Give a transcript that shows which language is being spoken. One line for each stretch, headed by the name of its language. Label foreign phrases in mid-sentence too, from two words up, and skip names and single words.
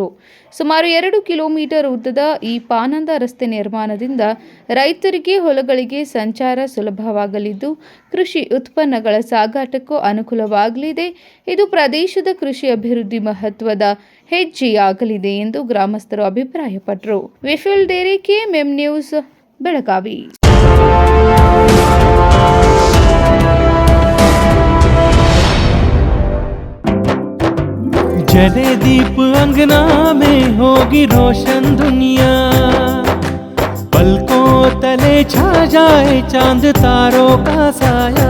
Kannada: ಸುಮಾರು 2 ಕಿಲೋಮೀಟರ್ ಉದ್ದದ ಈ ಪಾನಂದ ರಸ್ತೆ ನಿರ್ಮಾಣದಿಂದ ರೈತರಿಗೆ ಹೊಲಗಳಿಗೆ ಸಂಚಾರ ಸುಲಭವಾಗಲಿದ್ದು ಕೃಷಿ ಉತ್ಪನ್ನಗಳ ಸಾಗಾಟಕ್ಕೂ ಅನುಕೂಲವಾಗಲಿದೆ. ಇದು ಪ್ರದೇಶದ ಕೃಷಿ ಅಭಿವೃದ್ಧಿ ಮಹತ್ವದ ಹೆಜ್ಜೆಯಾಗಲಿದೆ ಎಂದು ಗ್ರಾಮಸ್ಥರು ಅಭಿಪ್ರಾಯಪಟ್ಟರು. ವಿಫುಲ್ ಡೇರೆ, ಕೆಎಂಎಂ ನ್ಯೂಸ್, ಬೆಳಗಾವಿ.
Hindi: जले दीप अंगना में होगी रोशन दुनिया, पलकों तले छा जाए चांद तारों का साया,